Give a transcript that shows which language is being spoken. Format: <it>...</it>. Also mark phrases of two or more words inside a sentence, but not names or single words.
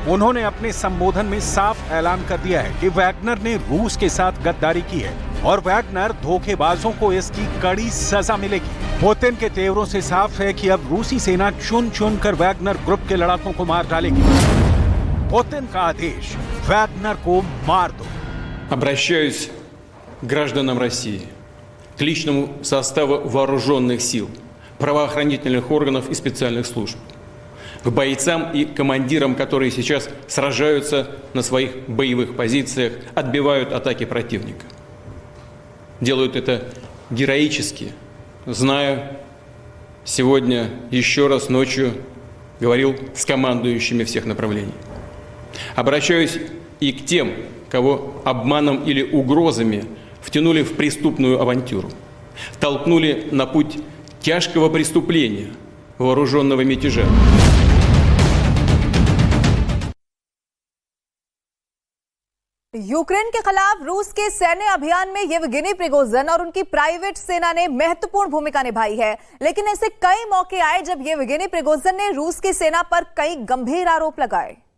<hi>उन्होंने अपने संबोधन में साफ ऐलान कर दिया है कि वैगनर ने रूस के साथ गद्दारी की है और वैगनर धोखेबाजों को इसकी कड़ी सजा मिलेगी। पुतिन के तेवरों से साफ है कि अब रूसी सेना चुन चुन कर वैगनर ग्रुप के लड़ाकों को मार डालेगी। पुतिन का आदेश, वैगनर को मार दो।</hi> <ru>Обращаюсь к гражданам России, к личному составу вооруженных сил, правоохранительных органов и специальных служб, к бойцам и командирам, которые сейчас сражаются на своих боевых позициях, отбивают атаки противника. Делают это героически, зная, сегодня еще раз ночью говорил с командующими всех направлений. Обращаюсь и к тем, кого обманом или угрозами втянули в преступную авантюру, толкнули на путь тяжкого преступления, вооруженного мятежа.</ru> <hi>यूक्रेन के खिलाफ रूस के सैन्य अभियान में येवगेनी प्रिगोजिन और उनकी प्राइवेट सेना ने महत्वपूर्ण भूमिका निभाई है, लेकिन ऐसे कई मौके आए जब येवगेनी प्रिगोजिन ने रूस की सेना पर कई गंभीर आरोप लगाए।</hi>